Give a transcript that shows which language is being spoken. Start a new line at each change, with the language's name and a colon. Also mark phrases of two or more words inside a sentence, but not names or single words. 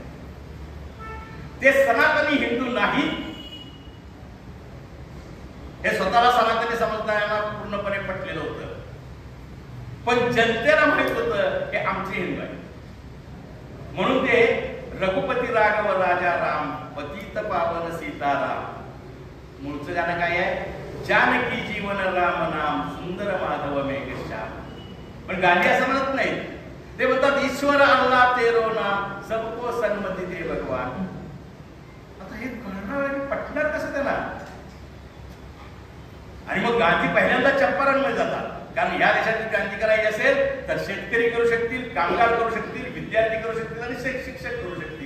Marathi: ते सनातनी हिंदू नाही हे स्वतःला सनातनी समजणाऱ्यांना पूर्णपणे पटलेलं होतं, पण जनतेला माहित होतं हे आमचे हिंदू आहे. म्हणून ते
Hindi: रघुपती राघव राजा राम पतित पावन सीताराम,
Marathi: मूळचं गाणं काय आहे?
Hindi: जानकी जीवन राम नाम सुंदर माधव मेघश्याम.
Marathi: पण गांधी असं म्हणत नाही, ते म्हणतात
Hindi: ईश्वर अल्लाह तेरो नाम सबको सन्मती दे भगवान.
Marathi: आता हे कळणार आणि पटणार कसं त्याला? आणि मग गांधी पहिल्यांदा चंपारणमध्ये जातात, कारण या देशाची क्रांती करायची असेल तर शेतकरी करू शकतील, कामगार करू शकतील, विद्यार्थी करू शकतील आणि शिक्षक करू शकतील.